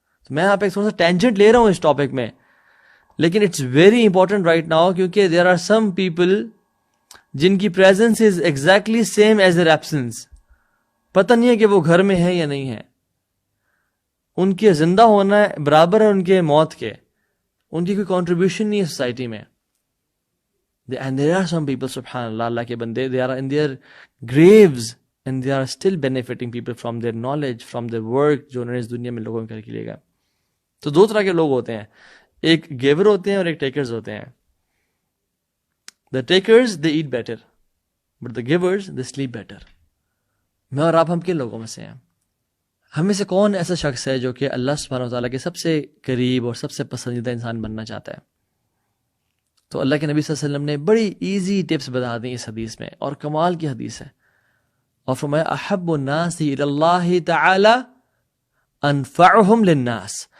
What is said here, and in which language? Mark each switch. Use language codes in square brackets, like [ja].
[ur] میں یہاں پہ تھوڑا سا ٹینجنٹ لے رہا ہوں اس ٹاپک میں, [en] لیکن it's very important right now, کیونکہ there are some people جن کی presence is exactly same as their absence. [ur] پتہ نہیں ہے کہ وہ گھر میں ہے یا نہیں ہے. ان کے زندہ ہونا برابر ہے ان کے موت کے. ان کی کوئی کنٹریبیوشن نہیں ہے سوسائٹی میں. [en] And there are some people, subhanallah, اللہ کے بندے, they are in their graves and they are still benefiting people from their knowledge, from their work, [ur] جو انہوں نے اس دنیا میں لوگوں کر کے لے گا. تو دو طرح کے لوگ ہوتے ہیں, ایک گیور ہوتے ہیں اور ایک ٹیکرز ہوتے ہیں. [en] The takers, they eat better, but the givers, they sleep better. [ur] میں اور آپ ہم کن لوگوں میں سے ہیں؟ ہم میں سے کون ایسا شخص ہے جو کہ اللہ سبحانہ وتعالیٰ کے سب سے قریب اور سب سے پسندیدہ انسان بننا چاہتا ہے؟ تو اللہ کے نبی صلی اللہ علیہ وسلم نے بڑی ایزی ٹپس بتا دیں اس حدیث میں, اور کمال کی حدیث ہے. [ar] اور فرمایا احب الناس الی اللہ تعالی انفعہم للناس.